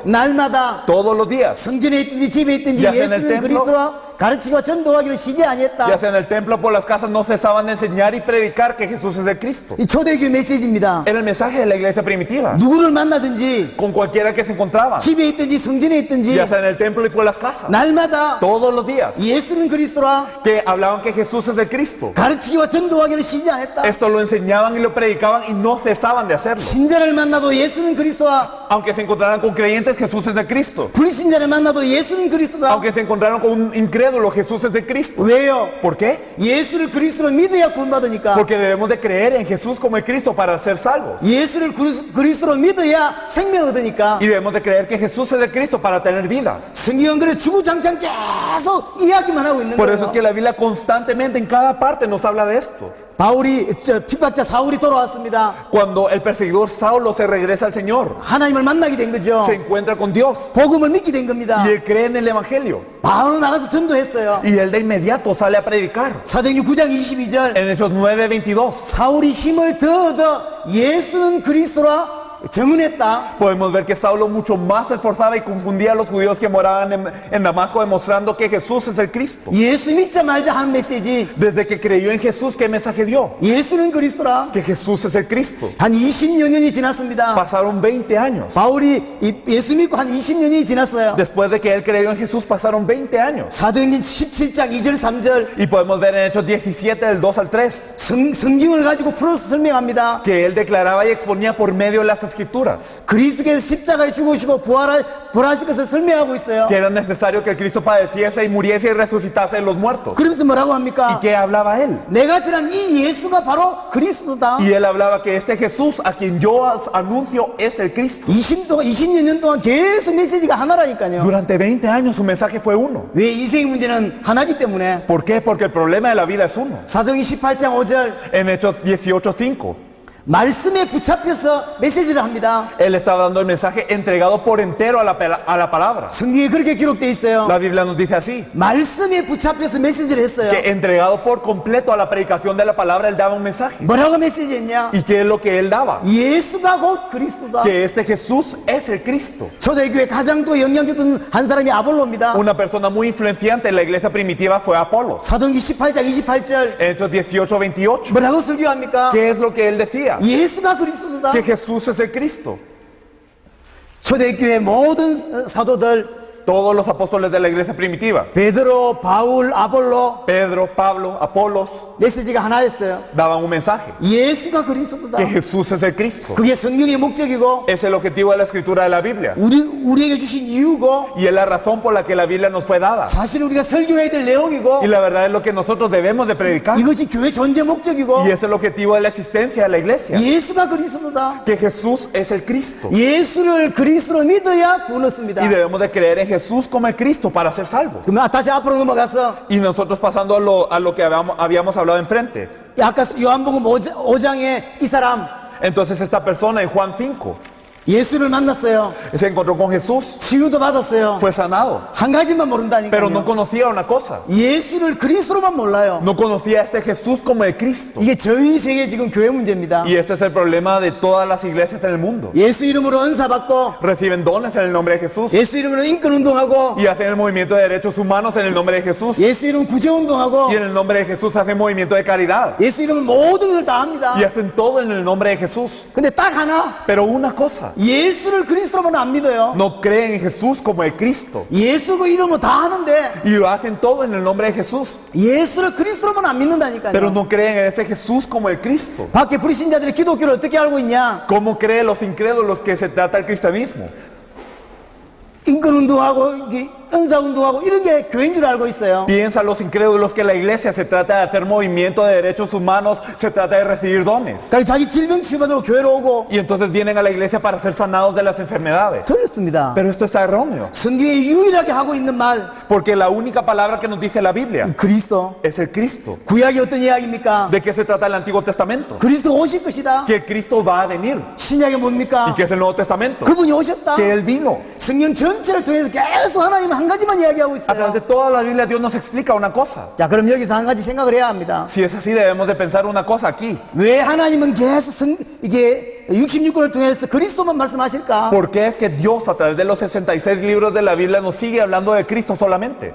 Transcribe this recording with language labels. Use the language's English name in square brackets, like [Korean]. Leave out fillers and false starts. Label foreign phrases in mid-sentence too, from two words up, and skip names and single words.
[Korean] 날마다 [Spanish] Todos los días, [Korean] 성전에 있든지 집에 있든지 [Spanish] Ya sea en el [Korean] 예수는 [Spanish] templo, [Korean] 그리스도와 가르치고 전도하기를 쉬지 아니했다. [Spanish] ya sea en el templo o por las casas, no cesaban de enseñar y predicar que Jesús es el Cristo. [Korean] 이 초대교회 메시지입니다. [Spanish] Era el mensaje de la iglesia primitiva. [Korean] 누구를 만나든지 [Spanish] Con cualquiera que se encontraba, [Korean] 집에 있든지 성전에 있든지 [Spanish] ya sea en el templo y por las casas. [Korean] 날마다 [Spanish] Todos los días, [Korean] 예수는 그리스도라 [Spanish] que hablaban que Jesús es el Cristo. [Korean] 가르치기와 전도하기를 쉬지 않았다. [Spanish] Esto lo enseñaban y lo predicaban y no cesaban de hacerlo. [Korean] 신자를 만나도 예수는 그리스도와 [Spanish] Aunque se encontraran con creyentes, Jesús es el Cristo. [Korean] 불신자를 만나도 예수는 그리스도다. [Spanish] Aunque se encontraron con un incrédulo, Jesús es el Cristo. [Korean] 왜요? [Spanish] ¿Por qué? [Korean] 예수를 그리스도로 믿어야 구원받으니까. [Spanish] Porque debemos de creer en Jesús como el Cristo para ser salvos. [Korean] 예수를 그리스도로 믿어야 생명 얻으니까. [Spanish] Y debemos de creer que Jesús es el Cristo para tener vida. [Korean] 성경은 그래 주구장창 계속 이야기만 하고 있는 [Spanish] Por [Korean] 거예요. [Spanish] eso es que la Biblia constantemente en cada parte nos habla de esto. [Korean] 바울이 핍박자 사울이 돌아왔습니다. [Spanish] Cuando el perseguidor Saulo se regresa al Señor, [Korean] 하나님을 만나게 된 거죠. [Spanish] se encuentra con Dios [Korean] 복음을 믿게 된 겁니다. [Spanish] y él cree en el Evangelio. [Korean] 바울은 나가서 전도했어요. [Spanish] Y él de inmediato sale a predicar. [Korean] 사도행전 9장 22절 [Spanish] En Hechos 9:22 [Korean] 사울이 힘을 더 얻어 예수는 그리스도라 증언했다. [Spanish] podemos ver que Saulo mucho más se esforzaba y confundía a los judíos que moraban en Damasco, demostrando que Jesús es el Cristo. [Korean] 예수 믿자 말자 하는 메시지. [Spanish] Desde que creyó en Jesús, ¿qué mensaje dio? [Korean] 예수는 그리스도라. [Spanish] Que Jesús es el Cristo. [Korean] 한 20여 년이 지났습니다. [Spanish] Pasaron 20 años. [Korean] 바울이 예수 믿고 한 20년이 지났어요. [Spanish] Después de que él creyó en Jesús, pasaron 20 años. [Korean] 사도행전 17장 2절 3절 [Spanish] Y podemos ver en Hechos 17, del 2 al 3, [Korean] 성경을 가지고 풀어서 설명합니다. [Spanish] que él declaraba y exponía por medio de las Escrituras, [Korean] 그리스도께서 십자가에 죽으시고 부활하실 것을 설명하고 있어요. [Spanish] que era necesario que el Cristo padeciese y muriese y resucitase de los muertos. [Korean] 그러면서 뭐라고 [Spanish] ¿Y [Korean] 합니까? [Spanish] qué hablaba él? [Korean] 내가 지난 이 예수가 바로 그리스도다. [Spanish] Y él hablaba que este Jesús a quien yo anuncio es el Cristo. [Korean] 20여 년 동안 계속 메시지가 하나라니까요. [Spanish] Durante 20 años su mensaje fue uno. [Korean] 왜 인생의 문제는 하나기 때문에. [Spanish] ¿Por qué? Porque el problema de la vida es uno. [Korean] 사도행전 18장 5절 [Spanish] En Hechos 18:5, [Korean] 말씀에 붙잡혀서 메시지를 합니다. [Spanish] él estaba dando el mensaje entregado por entero a la palabra. [Korean] 성경에 그렇게 기록되어 있어요. [Spanish] La Biblia nos dice así, [Korean] 말씀에 붙잡혀서 메시지를 했어요. [Spanish] que entregado por completo a la predicación de la palabra, él daba un mensaje. [Korean] 뭐라고 메시지했냐? [Spanish] ¿Y qué es lo que él daba? [Korean] 예수가 곧 그리스도다. [Spanish] Que este Jesús es el Cristo. [Korean] 초대교회 가장 또 영향 줬던 한 사람이 아볼로입니다. [Spanish] Una persona muy influenciante en la iglesia primitiva fue Apolos. [Korean] 사도행전 18장 28절 [Spanish] Hechos 18:28. [Korean] 뭐라고 설교합니까? [Spanish] ¿Qué es lo que él decía? [Korean] 예수가 그리스도다. [Spanish] Que Jesús es el Cristo. [Korean] 초대교회 모든 사도들 [Spanish] Todos los apóstoles de la iglesia primitiva, [Korean] 베드로, 바울, 아볼로 [Spanish] Pedro, Pablo, Apolos, [Korean] 메시지가 하나였어요. [Spanish] daban un mensaje. [Korean] 예수가 그리스도다. [Spanish] Que Jesús es el Cristo. [Korean] 그게 성경의 목적이고 [Spanish] Es el objetivo de la escritura de la Biblia. [Korean] 우리에게 주신 이유고 [Spanish] Y es la razón por la que la Biblia nos fue dada. [Korean] 사실 우리가 설교해야 될 내용이고 [Spanish] Y la verdad es lo que nosotros debemos de predicar. [Korean] 이것이 교회 존재 목적이고 [Spanish] Y es el objetivo de la existencia de la iglesia. [Korean] 예수가 그리스도다. [Spanish] Que Jesús es el Cristo. [Korean] 예수를 그리스도로 믿어야 구원 얻습니다. [Spanish] Y debemos de creer en Jesús como el Cristo para ser salvos. [Korean] 그럼 다시 앞으로 넘어가서 [Spanish] Y nosotros pasando a lo que habíamos hablado enfrente. [Korean] 아까 요한복음 5장에 이 사람 [Spanish] Entonces esta persona en Juan 5 [Korean] 예수를 만났어요. [Spanish] se encontró con Jesús, [Korean] 치유도 받았어요. [Spanish] fue sanado, [Korean] 한 가지만 모른다니까요. [Spanish] pero no conocía una cosa. [Korean] 예수를 그리스도로만 몰라요. [Spanish] No conocía a este Jesús como el Cristo. [Korean] 이게 전 세계 지금 교회 문제입니다. [Spanish] Y este es el problema de todas las iglesias en el mundo. [Korean] 예수 이름으로 은사 받고 [Spanish] Reciben dones en el nombre de Jesús [Korean] 예수 이름으로 인권 운동하고 [Spanish] y hacen el movimiento de derechos humanos en el nombre de Jesús. [Korean] 예수 이름 구제 운동하고 [Spanish] Y en el nombre de Jesús hacen movimiento de caridad. [Korean] 예수 이름 모든 걸 다 합니다. [Spanish] Y hacen todo en el nombre de Jesús. [Korean] 근데 딱 하나 [Spanish] Pero una cosa, [Korean] 예수를 그리스도로만 안 믿어요. [Spanish] no creen en Jesús como el Cristo. [Korean] 예수 그 이름으로 다 하는데 [Spanish] Y lo hacen todo en el nombre de Jesús. [Korean] 예수를 그리스도로만 안 믿는다니까요. [Spanish] Pero no creen en ese Jesús como el Cristo. [Korean] 밖에 불신자들이 기독교를 어떻게 알고 있냐? [Spanish] ¿Cómo creen los incrédulos que se trata el cristianismo? [Korean] 인권 운동하고 이게 은사 운동하고 이런 게 교회인 줄 알고 있어요. [Spanish] Piensan los incrédulos que la iglesia se trata de hacer movimiento de derechos humanos, se trata de recibir dones. [Korean] 그래서 자기 질병 치유받으러 교회로 오고 [Spanish] Y entonces vienen a la iglesia para ser sanados de las enfermedades. [Korean] 틀렸습니다. [Spanish] Pero esto es erróneo. [Korean] 성경에 유일하게 하고 있는 말 [Spanish] Porque la única palabra que nos dice la Biblia [Korean] 그리스도. [Spanish] es el Cristo. [Korean] 구약이 어떤 이야기입니까? [Spanish] ¿De qué se trata el Antiguo Testamento? [Korean] 그리스도 오실 것이다. [Spanish] Que Cristo va a venir. [Korean] 신약이 [Spanish] ¿Y [Korean] 뭡니까? [Spanish] qué es el Nuevo Testamento? [Korean] 그분이 오셨다. [Spanish] Que Él vino. [Korean] 성경 전체를 통해서 계속 하나님 한 가지만 이야기하고 [Spanish] A través [Korean] 있어요. [Spanish] de toda la Biblia Dios nos explica una cosa. [Korean] 자, 그럼 여기서 한 가지 생각을 해야 합니다. [Spanish] Si es así debemos de pensar una cosa aquí. [Korean] 왜 하나님은 계속 이게 66권을 통해서 그리스도만 말씀하실까? [Spanish] ¿Por qué es que Dios a través de los 66 libros de la Biblia nos sigue hablando de Cristo solamente?